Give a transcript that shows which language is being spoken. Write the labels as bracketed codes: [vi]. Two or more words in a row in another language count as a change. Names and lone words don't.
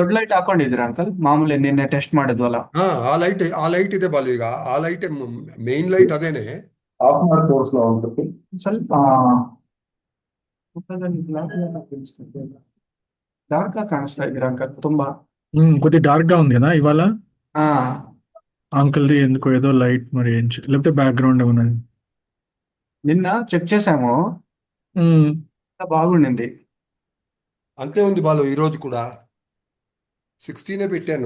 [kn] ದೊಡ್ಡ ಲೈಟ್ ಹಾಕೊಂಡಿದ್ದೀರಾ ಅಂಕಲ್? ಮಾಮೂಲಿ ನಿನ್ನೆ ಟೆಸ್ಟ್ ಮಾಡಿದ್ವಲ್ಲ. ಹಾ, ಆ ಲೈಟ್ ಇದೆ ಬಾಲು. ಈಗ ಆ ಲೈಟ್ [en] main light [kn] ಅದೇನೆ. ಆಫ್ ಮಾಡಿ ತೋರಿಸ್ಲಾ ಒಂದ್ಸತಿ? ಸ್ವಲ್ಪ ಮುಖದಲ್ಲಿ [en] black dark [kn] ಆಗಿ ಕಾಣಿಸ್ತಾ ಇದ್ದೀರಾ ಅಂಕಲ್ ತುಂಬಾ. [te] కొద్ది డార్క్ గా ఉంది కదా ఇవాళ. ఆ అంకుల్ది ఎందుకో ఏదో లైట్ మరి లేకపోతే బ్యాక్గ్రౌండ్ ఏమన్నా. నిన్న చెక్ చేసాము, ఉమ్, బాగుండింది. అంతే ఉంది బాలు. ఈ రోజు కూడా 16 పెట్టాను.